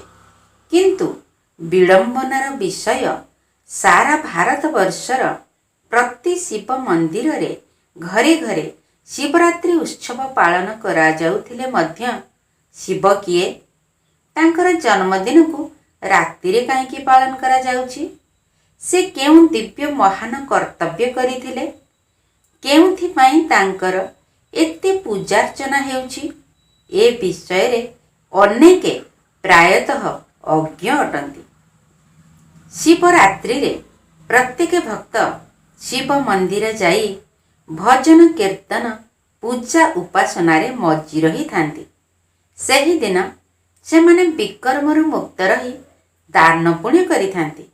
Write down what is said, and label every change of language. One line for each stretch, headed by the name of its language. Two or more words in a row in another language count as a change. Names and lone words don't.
Odia: କିନ୍ତୁ ବିଡ଼ମ୍ବନାର ବିଷୟ ସାରା ଭାରତ ବର୍ଷର ପ୍ରତି ଶିବ ମନ୍ଦିର ରେ ଘରେ ଘରେ ଶିବରାତ୍ରି ଉତ୍ସବ ପାଳନ କରା ଯାଉଥିଲେ ମଧ୍ୟ ଶିବ କିଏ? ତାଙ୍କର ଜନ୍ମଦିନ କୁ ରାତି ରେ କାହିଁକି ପାଳନ କରା ଯାଉଛି? ସେ କେଉଁ ଦିବ୍ୟ ମହାନ କର୍ତ୍ତବ୍ୟ କରିଥିଲେ? କେଉଁଥି ପାଇଁ ତାଙ୍କର ଏତେ ପୂଜାର୍ଚ୍ଚନା ହେଉଛି? ଏ ବିଷୟ ରେ ଅନେକେ ପ୍ରାୟତଃ ଅଜ୍ଞ ଅଟନ୍ତି। ଶିବରାତ୍ରି ରେ ପ୍ରତ୍ୟେକ ଭକ୍ତ ଶିବ ମନ୍ଦିର ଯାଇ ଭଜନ କୀର୍ତ୍ତନ ପୂଜା ଉପାସନା ରେ ମଜ୍ଜି ରହି ଥାନ୍ତି। ସେହି ଦିନ ସେମାନେ ବିକର୍ମରୁ ମୁକ୍ତ ରହି ଦାନ ପୁଣ୍ୟ କରି ଥାନ୍ତି।